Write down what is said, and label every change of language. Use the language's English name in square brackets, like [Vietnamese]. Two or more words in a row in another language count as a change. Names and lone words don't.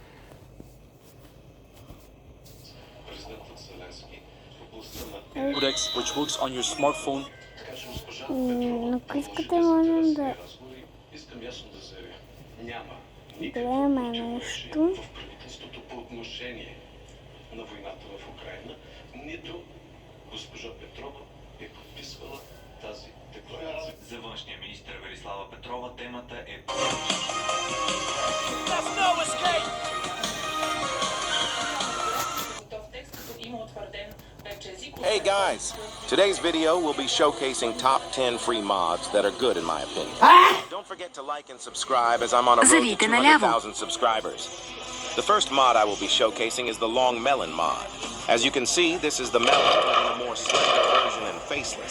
[Bulgarian] Президентът Зеленски в областта на [English] Codex, which works on your smartphone. [Bulgarian] така че госпожа Но искате можем да разговори, искам ясно да заявя. Няма гледаме противоречие нещо. в правителството по отношение на войната в Украйна, нито госпожа Петрова е подписвала тази декларация. За външния министър Велислава Петрова темата е Готов текст, като има утвърден вече езиков. [English] Hey guys, today's video will be showcasing top 10 free mods that are good in my opinion. Don't forget to like and subscribe as I'm on a road to [Bulgarian] Завийте наляво. [English] 200,000 subscribers. The first mod I will be showcasing is the Long Melon mod. As you can see, this is the melon but in a more slender version and faceless.